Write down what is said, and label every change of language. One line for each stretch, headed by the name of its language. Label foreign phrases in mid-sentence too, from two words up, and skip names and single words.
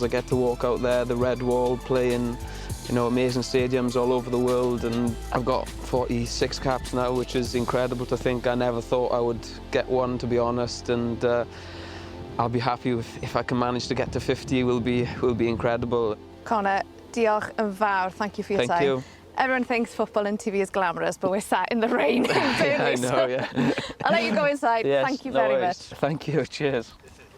English: I get to walk out there, the red wall, play in amazing stadiums all over the world, and I've got 46 caps now, which is incredible to think. I never thought I would get one, to be honest, and I'll be happy if I can manage to get to 50. Will be incredible.
Welsh: Connor, diolch yn fawr.
English: Thank you for your time. Thank you. Everyone thinks football and TV is glamorous, but we're sat in the rain in Burnley. I know, yeah. I'll let you go inside. Yes, Thank you no very worries. much. Thank you, cheers.